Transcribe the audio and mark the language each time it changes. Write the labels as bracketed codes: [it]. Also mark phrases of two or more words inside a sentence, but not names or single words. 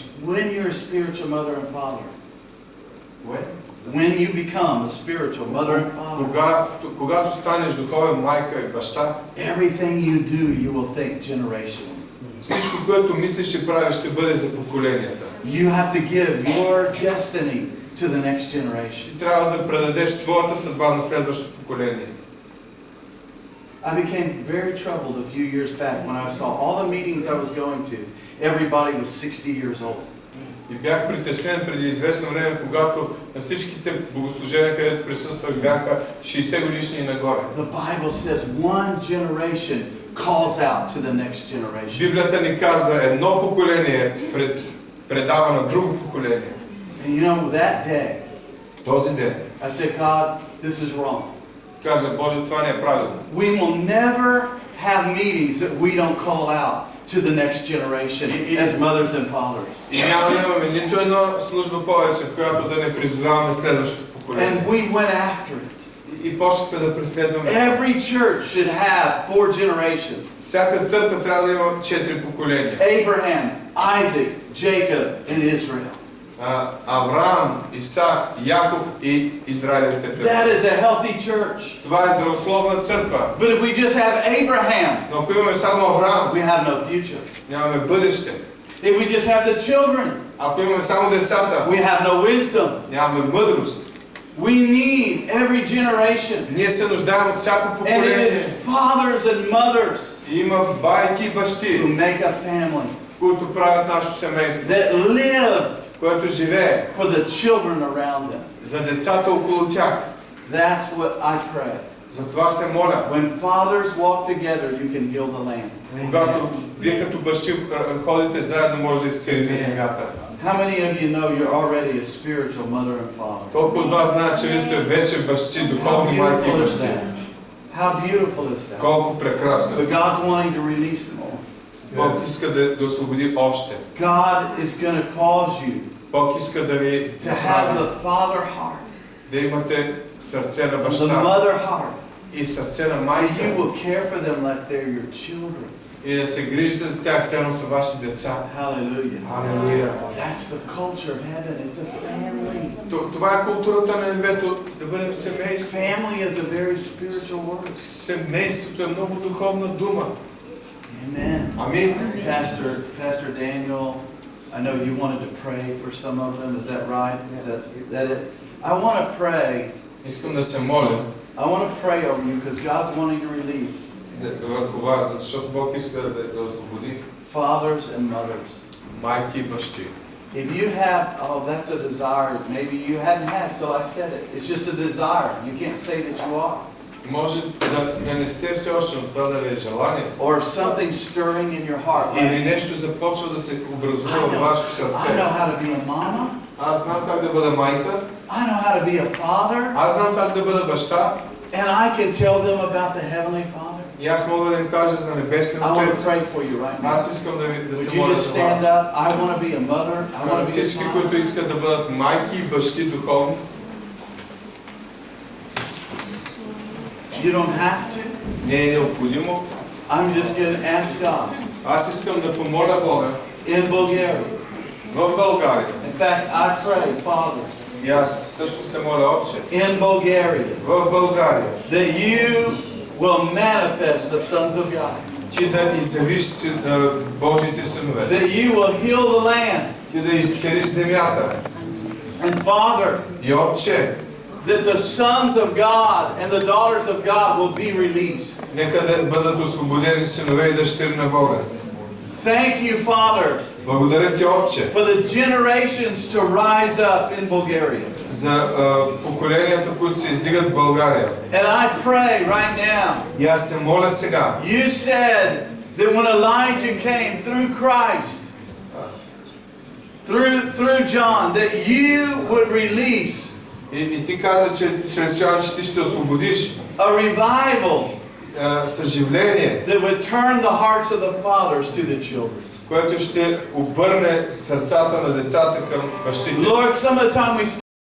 [en] When you're a spiritual mother and father, when you become a spiritual mother and father, [bg] Когато станеш духовен майка и баща, [en] everything you do, you will think generational. [bg] всичко, което мислиш и правиш, ще бъде за поколенията. [en] You have to give your destiny to the next generation. [bg] Ти трябва да предадеш своята съдба на следващото поколение. [en] I became very troubled a few years back when I saw all the meetings I was going to. Everybody was 60 years old. [bg] И бях притеснен преди известно време, когато на всичките богослужения, където присъствах, бяха 60 годишни и нагоре. [en] The Bible says one generation calls out to the next generation. [bg] Библията ни каза, едно поколение предава на друго поколение. [en] And you know, that day, [bg] Този ден [en] I said, God, this is wrong. [bg] каза, Боже, това не е правилно. [en] We will never have meetings that we don't call out to the next generation as mothers and fathers. [bg] И няма да имаме нито една служба повече, в която да не призоваваме следващото поколение. [en] And we went after it. [bg] И почнахме да преследваме. [en] Every church should have 4 generations. [bg] Всяка църква трябва да има 4 поколения. [en] Abraham, Isaac, Jacob, and Israel. [bg] Авраам, Исак, Яков и Израилевите [en] That [bg] племена. [en] is a healthy church. [bg] Това е здравословна църква. [en] But if we just have Abraham, [bg] Но ако имаме само Авраам, [en] we have no future. [bg] нямаме бъдеще. [en] If we just have the children, [bg] Ако имаме само децата, [en] we have no wisdom. [bg] нямаме мъдрост. [en] We need every generation. [bg] Ние се нуждаем от всяко [en] And it [bg] поколение. [en] is fathers and mothers [bg] И има байки и [en] who [bg] бащи, [en] make a family [bg] които правят нашето семейство, [en] that live [bg] което живее [en] for the children around them. [bg] за децата около тях. [en] That's what I pray. [bg] Затова се моля, [en] When fathers walk together, you can heal the land. [bg] когато вие като бащи ходите заедно, може да изцелите земята. [en] How many of you know you're already a spiritual mother and father? [bg] Колко от вас знаят, че вие сте вече бащи, [en] How [bg] духовни майки и [en] beautiful is [bg] бащи? [en] that? How beautiful is that? [bg] Колко прекрасно. [en] But God's wanting to release more. [bg] Бог иска да освободи още. [en] God is going to cause you [bg] Бог иска да ви [en] to have the father heart, [bg] да имате сърце на [en] the [bg] баща [en] mother heart. [bg] и сърце на [en] And you [bg] майка [en] will care for them like they're your children. [bg] и да се грижите за тях, все едно са ваши деца. [en] Hallelujah. [bg] Алелуя. [en] That's the culture of heaven. It's a family. [bg] Това е културата на небето, да бъдем семейство. [en] Family is a very spiritual word. [bg] Семейството е много духовна дума. [en] Amen. [bg] Амин. [en] Pastor Daniel, I know you wanted to pray for some of them. Is that right? Is that it? I want to pray. [bg] Искам да се моля [en] I want to pray over you because God's wanting to release [bg] върху вас, защото Бог иска да освободи [en] fathers and mothers. [bg] майки и бащи. [en] If you have, oh, that's a desire. Maybe you hadn't had till I said it. It's just a desire. You can't say that you are. [bg] Може да не сте все още, но това да ви е желание. [en] Or something stirring in your heart. [bg] Или нещо започва да се образува в вашето [en] I [bg] сърце. [en] know how to be a mama. [bg] Аз знам как да бъда майка. [en] I know how to be a father. [bg] Аз знам как да бъда баща. [en] And I can tell them about the Heavenly Father. [bg] И аз мога да им кажа за небесния [en] I want to [bg] Отец. [en] pray for you right now. [bg] Аз искам да [en] Would [bg] се [en] you [bg] моля [en] just [bg] за [en] stand [bg] вас. [en] up? I want to be a mother. I want to be a [bg] Всички, [en] father. [bg] които искат да бъдат майки и бащи духовни, [en] You don't have to. [bg] не е необходимо. [en] I'm just going to ask God. [bg] Аз искам да помоля Бога [en] In Bulgaria. [bg] в България. [en] In fact, I pray, Father, [bg] И аз също се моля, Отче, [en] in Bulgaria, [bg] в България, [en] that you will manifest the sons of God. [bg] Ти да изявиш Божите синове. [en] that you will heal the land. [bg] Ти да изцелиш земята. [en] And Father, [bg] И Отче, [en] that the sons of God and the daughters of God will be released. [bg] нека да бъдат освободени синове и дъщери на Бога. [en] Thank you, Father, [bg] Благодаря ти, Отче, [en] for the generations to rise up in Bulgaria. [bg] за поколенията, които се издигат в България. [en] And I pray right now, [bg] И аз се моля сега. [en] you said that when Elijah came through Christ, through John, that you would release [bg] И ти каза, че чрез Йоан, че ти ще освободиш [en] a revival [bg] съживление, [en] that would turn the hearts of the fathers to the children. [bg] което ще обърне сърцата на децата към бащите. [en] Lord, some of the time we